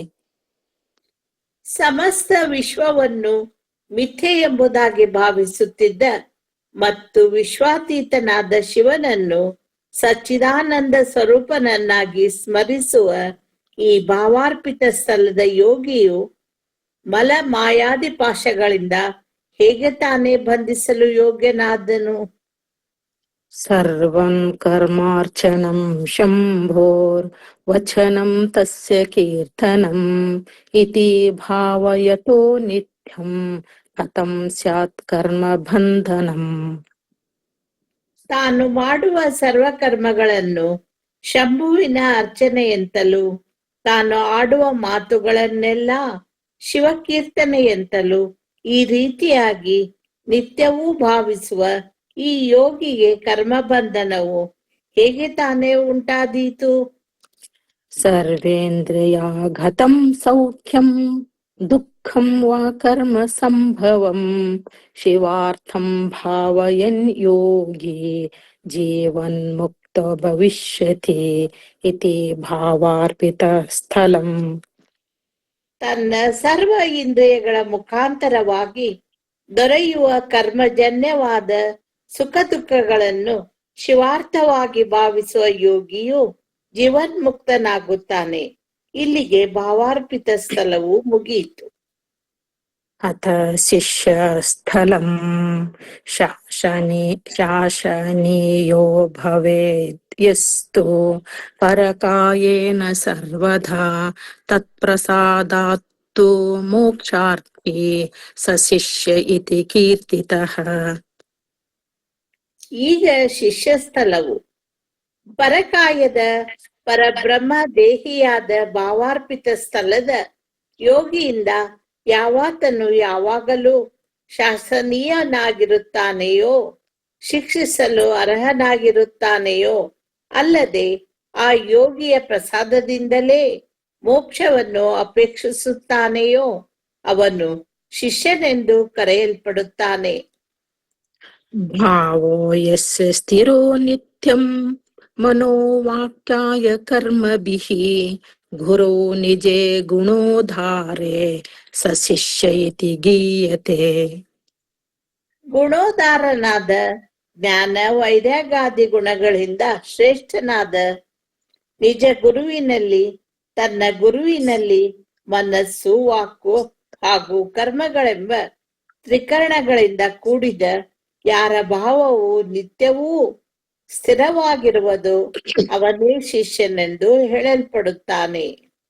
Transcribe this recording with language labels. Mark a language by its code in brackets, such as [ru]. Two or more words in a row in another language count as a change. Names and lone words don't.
[kn] ಸಮಸ್ತ ವಿಶ್ವವನ್ನು ಮಿಥ್ಯೆ ಎಂಬುದಾಗಿ ಭಾವಿಸುತ್ತಿದ್ದ ಮತ್ತು ವಿಶ್ವಾತೀತನಾದ ಶಿವನನ್ನು ಸಚ್ಚಿದಾನಂದ ಸ್ವರೂಪನನ್ನಾಗಿ ಸ್ಮರಿಸುವ ಈ ಭಾವಾರ್ಪಿತ ಸ್ಥಳದ ಯೋಗಿಯು ಮಲ ಮಾಯಾದಿ ಪಾಶಗಳಿಂದ ಹೇಗೆ ತಾನೇ ಬಂಧಿಸಲು ಯೋಗ್ಯನಾದನು? [sa] ಸರ್ವಂ ಕರ್ಮಾರ್ಚನಂ ಶಂಭೋರ್ ವಚನಂ ತಸ್ಯ ಕೀರ್ತನಂ ಇತಿ ಭಾವಯತೋ ನಿತ್ಯಂ ಕಥಂ ಸ್ಯಾತ್ ಕರ್ಮ ಬಂಧನಂ. [kn] ತಾನು ಮಾಡುವ ಸರ್ವಕರ್ಮಗಳನ್ನು ಶಂಭುವಿನ ಅರ್ಚನೆಯಂತಲೂ ತಾನು ಆಡುವ ಮಾತುಗಳನ್ನೆಲ್ಲ ಶಿವಕೀರ್ತನೆಯಂತಲೂ ಈ ರೀತಿಯಾಗಿ ನಿತ್ಯವೂ ಭಾವಿಸುವ ಈ ಯೋಗಿಗೆ ಕರ್ಮಬಂಧನವು ಹೇಗೆ ತಾನೇ ಉಂಟಾದೀತು? [sa] ಸರ್ವೇಂದ್ರಿಯಾಘತಂ ಸೌಖ್ಯಂ ದುಃಖಂ ವಾ ಕರ್ಮ ಸಂಭವಂ ಶಿವಾರ್ಥಂ ಭಾವಯನ್ ಯೋಗಿ ಜೀವನ್ ಮುಕ್ತ ಭವಿಷ್ಯತಿ ಇತಿ ಭಾವಾರ್ಪಿತ ಸ್ಥಳಂ. [kn] ತನ್ನ ಸರ್ವ ಇಂದ್ರಿಯಗಳ ಮುಖಾಂತರವಾಗಿ ದೊರೆಯುವ ಕರ್ಮಜನ್ಯವಾದ ಸುಖ ದುಃಖಗಳನ್ನು ಶಿವಾರ್ಥವಾಗಿ ಭಾವಿಸುವ ಯೋಗಿಯು ಜೀವನ್ಮುಕ್ತನಾಗುತ್ತಾನೆ. ಇಲ್ಲಿಗೆ ಭಾವಾರ್ಪಿತ ಸ್ಥಳವು ಮುಗಿಯಿತು. [sa] ಅಥ ಶಿಷ್ಯ ಸ್ಥಳಂ ಶಾಸನೀಯೋ ಭವೇತ್ ಯಸ್ತು ಪರಕಾಯೇನ ಸರ್ವದಾ ತತ್ಪ್ರಸಾದಾತ್ತು ಮೋಕ್ಷಾರ್ಥಿ ಸ ಶಿಷ್ಯ ಇತಿ ಕೀರ್ತಿತಃ. [kn] ಈಗ ಶಿಷ್ಯ ಸ್ಥಳವು ಪರಕಾಯದ ಪರಬ್ರಹ್ಮ ದೇಹಿಯಾದ ಭಾವಾರ್ಪಿತ ಸ್ಥಳದ ಯೋಗಿಯಿಂದ ಯಾವಾತನು ಯಾವಾಗಲೂ ಶಾಸನೀಯನಾಗಿರುತ್ತಾನೆಯೋ, ಶಿಕ್ಷಿಸಲು ಅರ್ಹನಾಗಿರುತ್ತಾನೆಯೋ, ಅಲ್ಲದೆ ಆ ಯೋಗಿಯ ಪ್ರಸಾದದಿಂದಲೇ ಮೋಕ್ಷವನ್ನು ಅಪೇಕ್ಷಿಸುತ್ತಾನೆಯೋ ಅವನು ಶಿಷ್ಯನೆಂದು ಕರೆಯಲ್ಪಡುತ್ತಾನೆ. [sa] ಭಾವೋ ಯಸ್ಯ ಸ್ಥಿರೋ ನಿತ್ಯಂ ಮನೋವಾಕ್ಯಾಯ ಕರ್ಮಭಿಃ ಗುರೋ ನಿಜೇ ಗುಣೋಧಾರೆ ಸ ಶಿಷ್ಯ ಇತಿ ಗೀಯತೆ. [kn] ಗುಣೋದಾರನಾದ ಜ್ಞಾನ ವೈರಾಗ್ಯಾದಿ ಗುಣಗಳಿಂದ ಶ್ರೇಷ್ಠನಾದ ನಿಜ ಗುರುವಿನಲ್ಲಿ, ತನ್ನ ಗುರುವಿನಲ್ಲಿ ಮನಸ್ಸು, ವಾಕು ಹಾಗೂ ಕರ್ಮಗಳೆಂಬ ತ್ರಿಕರಣಗಳಿಂದ ಕೂಡಿದ ಯಾರ ಭಾವವು ನಿತ್ಯವೂ ಸ್ಥಿರವಾಗಿರುವುದು ಅವನೇ ಶಿಷ್ಯನೆಂದು ಹೇಳಲ್ಪಡುತ್ತಾನೆ.